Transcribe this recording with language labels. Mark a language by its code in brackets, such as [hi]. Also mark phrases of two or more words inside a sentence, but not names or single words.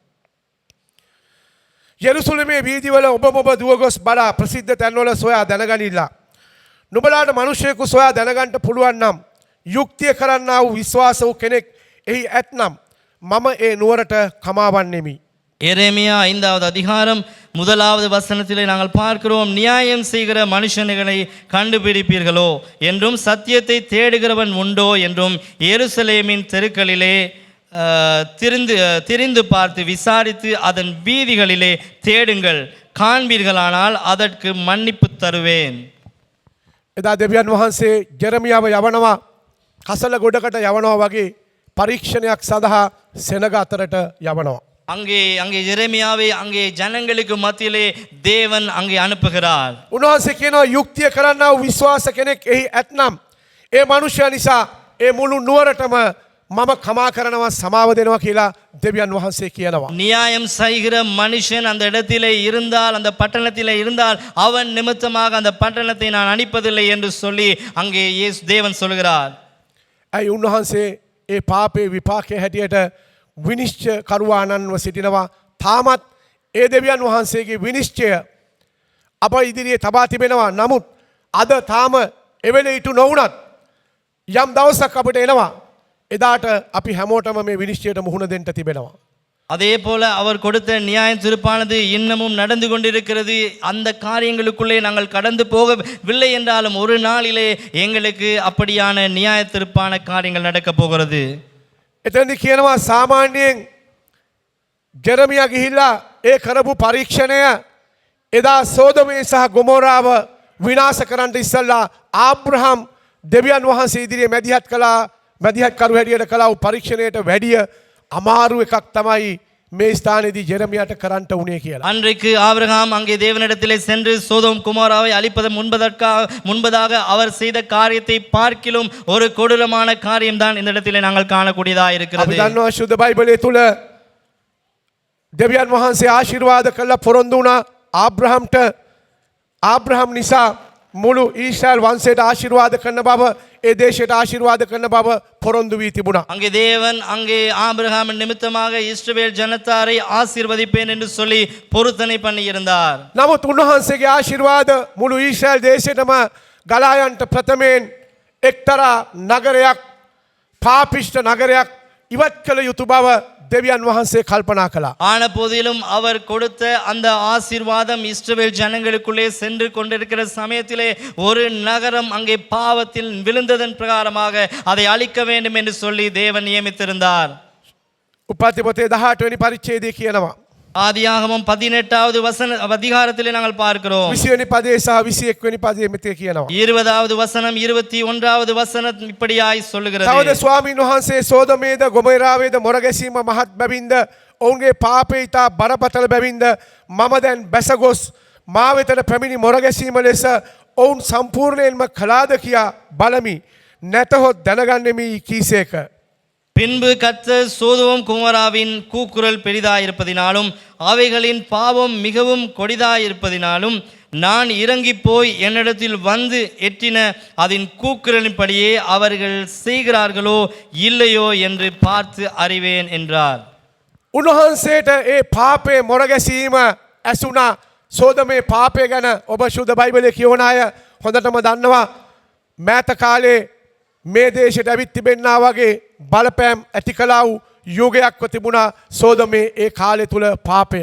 [si] යෙරුසලමේ වීදිවල ඔබ දුවගොස් බලා ප්‍රසිද්ධ තැන්වල සොයා දැනගනිilla. නුඹලාට මිනිසෙකු සොයා දැනගන්න පුළුවන් නම් යුක්තිය කරන්නා වූ විශ්වාස වූ කෙනෙක් එහි ඇතනම් මම ඒ නුවරට කමාවන්නෙමි. [ta] எரேமியா 5வது அதிகாரம் 1வது வசனத்திலே நாங்கள் பார்க்கிறோம், நியாயம் செய்கிற மனுஷனை கண்டுபிடிப்பீர்களோ என்றும் சத்தியத்தை தேடுகிறவன் உண்டோ என்றும் எருசலேமின் தெருக்களிலே திரிந்து பார்த்து விசாரித்து அதன் வீதிகளிலே தேடுங்கள், காண்பீர்களானால் அதற்கு மன்னிப்பு தருவேன். [si] එදා දෙවියන් වහන්සේ ජෙරමියාව යවනවා කසල ගොඩකට යවනවා වගේ පරීක්ෂණයක් සඳහා සෙනග අතරට යවනවා. [ta] அங்கே எரேமியாவை அங்கே ஜனங்களுக்கு மத்தியிலே தேவன் அங்கே அனுப்புகிறார். [si] උන්වහන්සේ කියනවා යුක්තිය කරන්නා වූ විශ්වාස කෙනෙක් එහි ඇතනම් ඒ මනුෂ්‍යයා නිසා ඒ මුළු නුවරටම මම කමා කරනවා සමාව දෙනවා කියලා දෙවියන් වහන්සේ කියනවා. [ta] நியாயம் செய்கிற மனுஷன் அந்த இடத்திலே இருந்தால், அந்த பட்டணத்திலே இருந்தால், அவன் நிமித்தமாக அந்த பட்டணத்தை நான் அனுப்பதில்லை என்று சொல்லி அங்கே தேவன் சொல்கிறார். [si] ඇයි උන්වහන්සේ ඒ පාපේ විපාකයේ හැටියට විනිශ්චය කරුවානන්ව සිටිනවා. තාමත් ඒ දෙවියන් වහන්සේගේ විනිශ්චය අප ඉදිරියේ තබා තිබෙනවා. නමුත් අද තාම එවෙල ඉටු නොවුනත් යම් දවසක් අපිට එනවා. එදාට අපි හැමෝටම මේ විනිශ්චයට මුහුණ දෙන්න තිබෙනවා. [ta] அதே போல அவர் கொடுத்த நியாய தீர்ப்பானது இன்னமும் நடந்து கொண்டிருக்கிறது. அந்த காரியங்களுக்குள்ளே நாங்கள் கடந்து போகவில்லை என்றாலும் ஒரு நாளிலே எங்களுக்கு அப்படியான நியாய தீர்ப்பான காரியங்கள் நடக்க போகிறது. [si] එතනදි කියනවා සාමාන්‍යයෙන් ජෙරමියා ගිහිල්ලා ඒ කරපු පරීක්ෂණය එදා සෝදොමේ සහ ගොමෝරාව විනාශ කරන්න ඉස්සල්ලා ආබ්‍රහම් දෙවියන් වහන්සේ ඉදිරියේ මැදිහත් කළා. මැදිහත් කරු හැටියට කළා වූ පරීක්ෂණයට වැඩිය අමාරු එකක් තමයි මේ ස්ථානයේදී ජෙරමියාට කරන්න උනේ කියලා. [ta] அன்றைக்கு ஆபிரகாம் அங்கே தேவனிடத்திலே சென்று சோதோம் குமாராவை அழிப்பது முன்பதாக அவர் செய்த காரியத்தை பார்க்கிலும் ஒரு கொடூரமான காரியம் தான் இந்த இடத்திலே நாங்கள் காணக்கூடியதாக இருக்கிறது. [si] අපි දන්නවා ශුද්ධ බයිබලයේ තුල දෙවියන් වහන්සේ ආශිර්වාද කළා පොරොන්දු වුණා ආබ්‍රහම්ට. ආබ්‍රහම් නිසා මුළු ඊශ්‍රායල් වංශයට ආශිර්වාද කරන බව, ඒ දේශයට ආශිර්වාද කරන බව පොරොන්දු වී තිබුණා. [ta] அங்கே தேவன் அங்கே ஆபிரகாம் நிமித்தமாக இஸ்ரவேல் ஜனத்தாரை ஆசீர்வதிப்பேன் என்று சொல்லி பொருத்தனை பண்ணி இருந்தார். [si] නමුත් උන්වහන්සේගේ ආශිර්වාද මුළු ඊශ්‍රායල් දේශයටම ගලා යන්න ප්‍රථමයෙන් එක්තරා නගරයක්, පාපිෂ්ඨ නගරයක් ඉවත් කළ යුතු බව දෙවියන් වහන්සේ කල්පනා කළා. [ta] ஆன போதிலும் அவர் கொடுத்த அந்த ஆசீர்வாதம் இஸ்ரவேல் ஜனங்களுக்குள்ளே சென்று கொண்டிருக்கிற சமயத்திலே ஒரு நகரம் அங்கே பாவத்தில் விழுந்ததன் பிரகாரமாக அதை அழிக்க வேண்டும் என்று சொல்லி தேவன் நியமித்திருந்தார். [si] උපත්ති පොතේ 18 වෙනි පරිච්ඡේදයේ කියනවා. [ta] ஆதியாகமம் 18வது அதிகாரத்திலே நாங்கள் பார்க்கிறோம். [si] 20 වෙනි පදයේ සහ 21 වෙනි පදයේ මෙතේ කියනවා. [ta] 20வது வசனம் 21வது வசனம் இப்படியாய் சொல்லுகிறது. [si] තවද ස්වාමීන් වහන්සේ සෝදමේද ගොමෝරාවේද මොරගැසීම මහත් බැවින්ද ඔවුන්ගේ පාපය ඉතා බරපතල බැවින්ද මම දැන් බැසගොස් මා වෙතට පැමිණි මොරගැසීම ලෙස ඔවුන් සම්පූර්ණයෙන්ම කළාද කියා බලමි. නැතහොත් දැනගන්නෙමි කීසේක. [ta] பின்பு கர்த்தர் சோதோம் குமாராவின் கூக்குரல் பெரிதாயிருப்பதினாலும் அவைகளின் பாவம் மிகவும் கொடிதாயிருப்பதினாலும் நான் இறங்கி போய் என்னிடத்தில் வந்து எட்டின அதன் கூக்குரலின்படியே அவர்கள் செய்கிறார்களோ இல்லையோ என்று பார்த்து அறிவேன் என்றார். [si] උන්වහන්සේට ඒ පාපේ මොරගැසීම ඇසුණා. සෝදමේ පාපය ගැන ඔබ ශුද්ධ බයිබලයේ කියවන අය හොඳටම දන්නවා. මෑත කාලේ මේ දේශයට ඇවිත් තිබෙන්නා වගේ බලපෑම් ඇති කළා වූ යුගයක්ව තිබුණා සෝදමේ ඒ කාලය තුල පාපය.